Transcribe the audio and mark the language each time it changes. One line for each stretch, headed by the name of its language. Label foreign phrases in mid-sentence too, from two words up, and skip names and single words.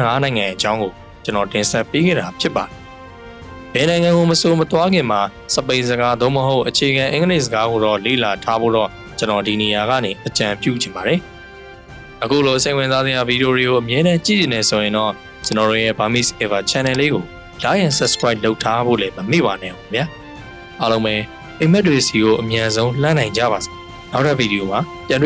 Burmese: နိုင်ငံအကြောင်းကိုကျွန်တော်တင်ဆက်ပေးခဲ့တာဖြစ်ပါတယ်။ဘယ်နိုင်ငံကိုမဆိုမသွားခင်မှာစပိန်စကားသို့မဟုတ်အခြေခံအင်္ဂလိပ်စကားကိုတော့လေ့လာထားဖို့တော့ကျွန်တော်ဒီနေရာကနေအကြံပြုချင်ပါတယ်။အခုလိုစိတ်ဝင်စားစရာဗီဒီယိုတွေကိုအမြဲတမ်းကြည့်နေဆိုရင်တော့ကျွန်တော်တို့ရဲ့ Burmese Ever Channel လေးကို
English: like and subscribe
Burmese: လုပ်ထားဖို့လည်းမမေ့ပါနဲ့ဗျာ။အားလုံးပဲအိမ်မက်တွေစီကိုအမြန်ဆုံးလှမ်းနိုင်ကြပါစေ။နောက်တဲ့ဗီဒီယိုမှာပြန်တွေ့